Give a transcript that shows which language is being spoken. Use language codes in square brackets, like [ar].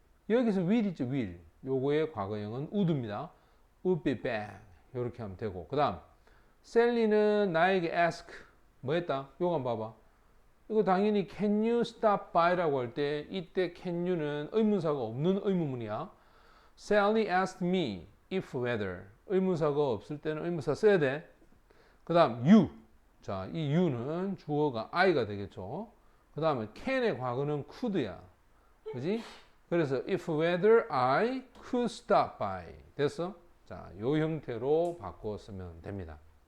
[ko] 여기서 will이죠, will. 요거의 과거형은 would입니다. [en] would be back. [ko] 이렇게 하면 되고. 그 다음, 셀리는 나에게 ask. 뭐 했다? 요거 한번 봐봐. 이거 당연히 [en] can you stop by [ko] 라고 할 때 이때 can you는 의문사가 없는 의문문이야. [en] Sally asked me if whether. [ko] 의문사가 없을 때는 의문사 써야 돼. 그 다음 you. 자, 이 you는 주어가 I가 되겠죠. 그 다음에 can의 과거는 could야. 그지? 그래서 [en] if whether I could stop by. [ko] 됐어? 자, 요 형태로 바꿔 쓰면 됩니다.